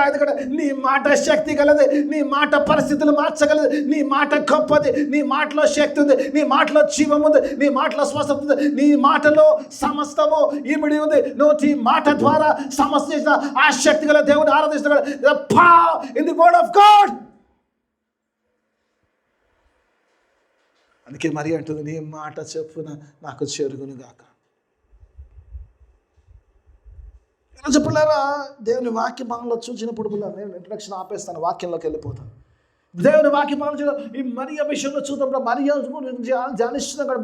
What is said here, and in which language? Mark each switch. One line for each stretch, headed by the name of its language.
Telugu: ఎందుకంటే నీ మాట శక్తి గలది, నీ మాట పరిస్థితులు మార్చగలదు, నీ మాట గొప్పది, నీ మాటలో శక్తి ఉంది, నీ మాటలో జీవం ఉంది, నీ మాటలో స్వస్థత ఉంది, నీ మాటలో సమస్తము ఇమిడి ఉంది. నువ్వు ఈ మాట ద్వారా సమస్త చేసిన ఆ శక్తి గల దేవుడు ఆరాధిస్తున్నాడు.
English: The power in the word of God.
Telugu: అందుకే మరి అంటుంది, నీ మాట చెప్పున నాకు జరుగును గాక. ఇలా చెప్పలేరా? దేవుని వాక్య భాగంలో చూసినప్పుడు నేను ఇంట్రడక్షన్ ఆపేస్తాను, వాక్యంలోకి వెళ్ళిపోతాను. దేవుని వాక్య భాగంలో ఈ మరియ విషయంలో చూసినప్పుడు, మరియ గురించి ధ్యానిస్తున్నాం కదా.